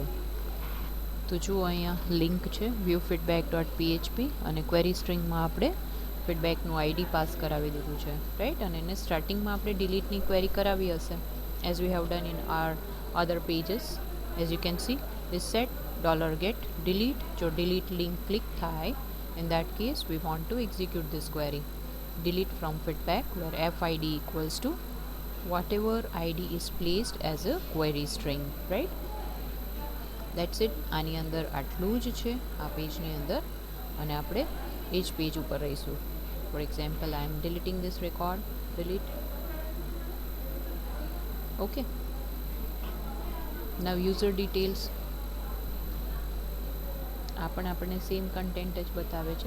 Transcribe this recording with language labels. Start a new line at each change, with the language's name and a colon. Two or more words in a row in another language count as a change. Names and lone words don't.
Gujarati: તો જુઓ અહીંયા લિંક છે
English: view feedback dot php
Gujarati: અને
English: query stringમાં
Gujarati: આપણે ફીડબેકનું આઈડી પાસ કરાવી દીધું છે, રાઈટ? અને એને સ્ટાર્ટિંગમાં આપણે ડિલીટની ક્વેરી કરાવી હશે
English: as we have done in our other pages. as you can see this set $get delete.
Gujarati: જો delete લિંક ક્લિક થાય,
English: in that case we want to execute this query. Delete from feedback where fid equals to whatever id is placed as a query string, right? That's it.
Gujarati: આની અંદર આટલું જ છે આ પેજની અંદર, અને આપણે એ જ પેજ ઉપર રહીશું.
English: for example, I am deleting this record. delete. okay. now user details.
Gujarati: આ પણ આપણને
English: same content
Gujarati: જ બતાવે છે.